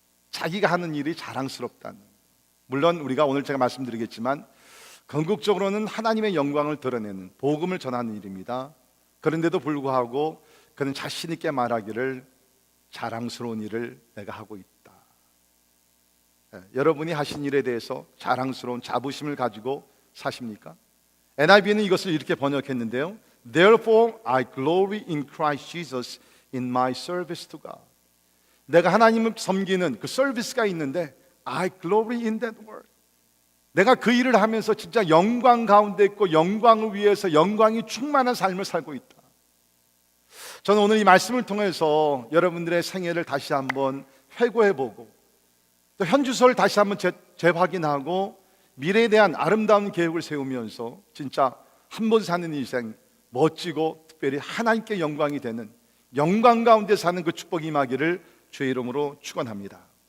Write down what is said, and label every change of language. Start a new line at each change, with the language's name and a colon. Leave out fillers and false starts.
Korean: 자기가 하는 일이 자랑스럽다는. 물론 우리가 오늘 제가 말씀드리겠지만 궁극적으로는 하나님의 영광을 드러내는 복음을 전하는 일입니다. 그런데도 불구하고 그는 자신 있게 말하기를 자랑스러운 일을 내가 하고 있다. 여러분이 하신 일에 대해서 자랑스러운 자부심을 가지고 사십니까? NIV는 이것을 이렇게 번역했는데요.
English: Therefore I glory in Christ Jesus in my service to God.
Korean: 내가 하나님을 섬기는 그 서비스가 있는데
English: I glory in that word.
Korean: 내가 그 일을 하면서 진짜 영광 가운데 있고 영광을 위해서 영광이 충만한 삶을 살고 있다. 저는 오늘 이 말씀을 통해서 여러분들의 생애를 다시 한번 회고해보고, 또 현주소를 다시 한번 재확인하고 미래에 대한 아름다운 계획을 세우면서 진짜 한 번 사는 인생 멋지고 특별히 하나님께 영광이 되는 영광 가운데 사는 그 축복이 임하기를 주의 이름으로 축원합니다.